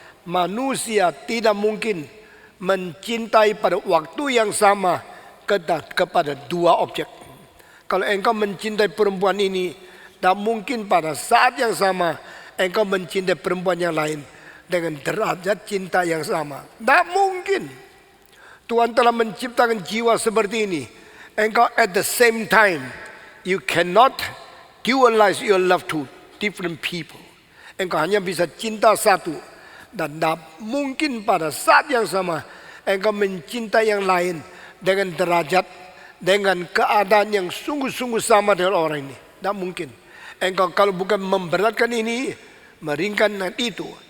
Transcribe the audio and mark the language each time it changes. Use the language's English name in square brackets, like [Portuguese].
[Indonesian] Manusia tidak mungkin mencintai pada waktu yang sama kepada 2 objek. Kalau engkau mencintai perempuan ini, tak mungkin pada saat yang sama engkau mencintai perempuan yang lain dengan derajat cinta yang sama. Tak mungkin. Tuhan telah menciptakan jiwa seperti ini. Engkau [English] at the same time, you cannot dualize your love to different people. [Indonesian] Engkau hanya bisa cinta satu. Dan tak mungkin pada saat yang sama engkau mencintai yang lain dengan derajat, dengan keadaan yang sungguh-sungguh sama dengan orang ini. Tak mungkin. Engkau kalau bukan memberatkan ini, meringankan itu.